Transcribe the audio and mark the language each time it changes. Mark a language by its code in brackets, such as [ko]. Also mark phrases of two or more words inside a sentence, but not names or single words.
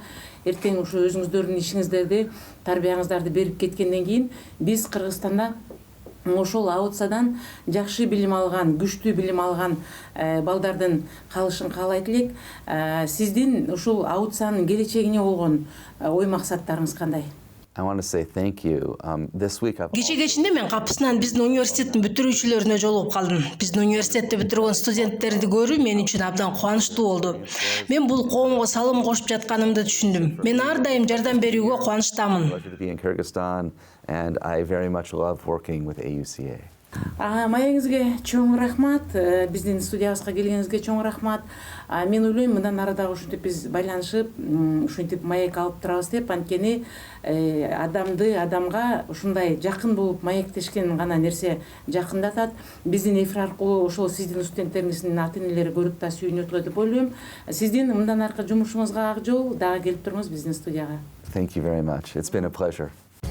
[ky] Эртең ушу өзүңүздөрдүн ишиңиздерди, тарбияңыздарды берип кеткенден кийин биз Кыргызстанда ошол Аутсадан жакшы билим алган, күчтүү билим алган балдардын калышын каалайт элек. Сиздин ушул Аутсанын келечегине болгон ой максаттарыңыз кандай? [en] I want to say thank you. This week I've [ky] Кече кечинде мен капысынан биздин университеттин бүтүрүүчүлөрүнө жолугуп калдым. Биздин университетти бүтүргөн студенттерди көрүү мен үчүн абдан кубанычтуу болду. Мен бул коомго салым кошуп жатканымды түшүндүм. Мен ар дайым жардам берүүгө кубанычтамын. [en] pleasure to be in Kyrgyzstan, and I very much love working with AUCA. [ky] Маегиңизге чоң рахмат, биздин студиябызга келгениңизге чоң рахмат. Мен ойлойм, мындан ары дагы ушинтип биз байланышып, ушинтип маек алып турабыз деп, анткени адамды адамга ушундай жакын болуп маектешкен гана нерсе жакындатат. Биздин эфир аркылуу ошол сиздин студенттериңиздин ата-энелери көрүп да сүйүнүп өтөлөт деп ойлойм. Сиздин мындан аркы жумушуңузга ак жол, дагы келип туруңуз биздин студияга. [en] Thank you very much. It's been a pleasure.